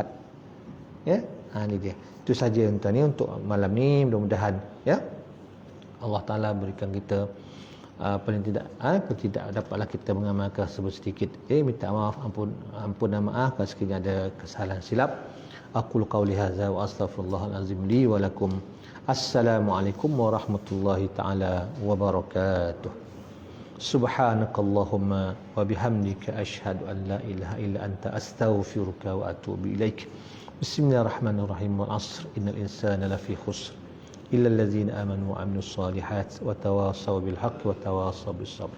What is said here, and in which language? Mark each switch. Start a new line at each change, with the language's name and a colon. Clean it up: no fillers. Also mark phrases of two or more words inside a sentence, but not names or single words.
Malay: Ya, ni dia. Itu saja tuan ni untuk malam ni. Mudah-mudahan ya Allah Taala berikan kita paling tidak dapatlah kita mengamalkan sedikit. Minta maaf, ampun dan maaf kalau sekiranya ada kesalahan silap.
Arabic: أقول قولي هذا وأستغفر الله العظيم لي ولكم. السلام عليكم ورحمة الله تعالى وبركاته. سبحانك اللهم وبحمدك أشهد أن لا إله إلا أنت أستغفرك وأتوب إليك. بسم الله الرحمن الرحيم والعصر إن الإنسان لفي خسر إلا الذين آمنوا وعملوا الصالحات وتواصوا بالحق وتواصوا بالصبر.